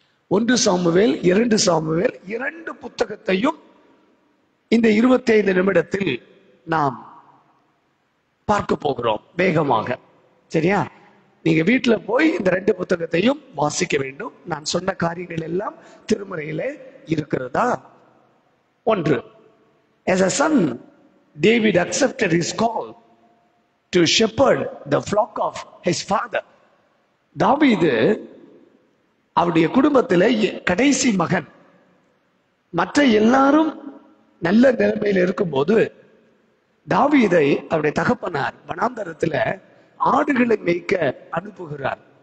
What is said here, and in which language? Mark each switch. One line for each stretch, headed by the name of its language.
Tamil: 1 Samuel 2 Samuel 2 புத்தகத்தையும் இந்த 25 நிமிடத்தில் நாம் பார்க்க போகிறோம் வேகமாக. சரியா? நீங்க வீட்டுல போய் இந்த 2 புத்தகத்தையும் வாசிக்க வேண்டும். நான் சொன்ன காரியங்கள் எல்லாம் திருமறையிலே இருக்கிறதா? 1.
English: As a son, David accepted his call to shepherd the flock of his father.
Tamil: தாவீது அவருடைய குடும்பத்திலே கடைசி மகன். மற்ற எல்லாரும் நல்ல நிலைமையில் இருக்கும்போது தாவீதை அவருடைய தகப்பனார் வனாந்தரத்துல ஆடுகளை மேய்க்க அனுப்புகிறார்.